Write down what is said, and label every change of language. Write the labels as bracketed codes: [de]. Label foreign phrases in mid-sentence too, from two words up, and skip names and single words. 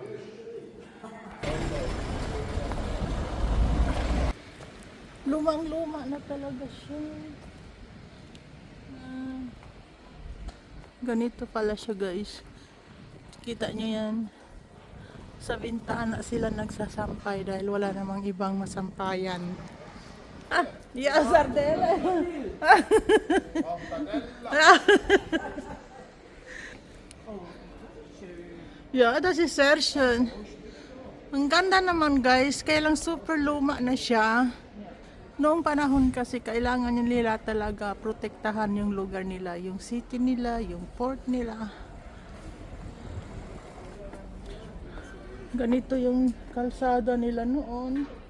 [tl] Lumang-luma na talaga siya. Ganito pala siya guys. Kita nyo yan. Sa bintana sila nagsasampay dahil wala namang ibang masampayan. [de] Yeah, sardela. Yeah, das ist sehr schön. [tl] Ang ganda naman guys, kaya lang super luma na siya. Noong panahon kasi kailangan nila talaga protektahan yung lugar nila, yung city nila, yung port nila. Ganito yung kalsada nila noon.